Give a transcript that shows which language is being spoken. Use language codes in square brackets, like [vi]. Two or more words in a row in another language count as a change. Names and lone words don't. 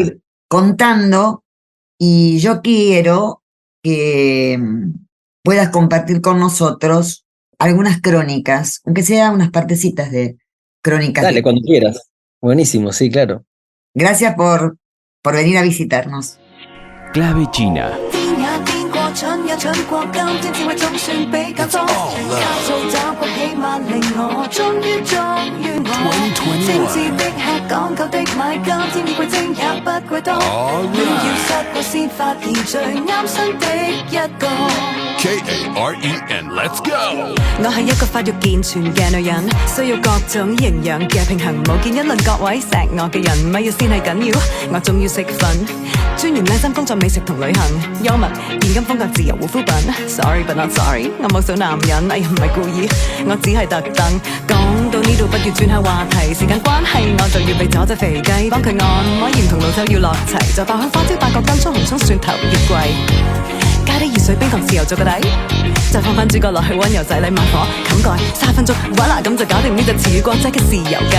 [es] seguir contando y yo quiero que puedas compartir con nosotros algunas crónicas, aunque sea unas partecitas de crónicas. Dale, cuando quieras. Buenísimo, sí, claro. Gracias por venir a visitarnos. Clave China. [yue] 天也變過，蠢也蠢過，今天智慧總算比較多。卡數找過，起碼令我終於忠於我。精緻的吃，講究的買，今天已貴精也不貴多。亂要失過先發現最啱身的一個。 [en] KAREN, let's go！ [yue] 我係一個發育健全嘅女人，需要各種營養嘅平衡。無見一論各位錫我嘅人，咪要先係緊要，我仲要食粉。專研靚身工作美食同旅行，幽默現金風格自由護膚品。 [en] Sorry but not sorry， [yue] 我冇數男人，哎呀唔係故意，我只係特登。講到呢度不如轉下話題，時間關係我就要被咗隻肥雞，幫佢按摩鹽同老酒要落齊，就爆香花椒8個金葱紅葱蒜頭月桂。加啲熱水冰糖豉油做個底，再放翻主角落去溫柔仔禮慢火冚蓋3分鐘，voilà咁就搞掂呢隻詞語國際嘅豉油雞。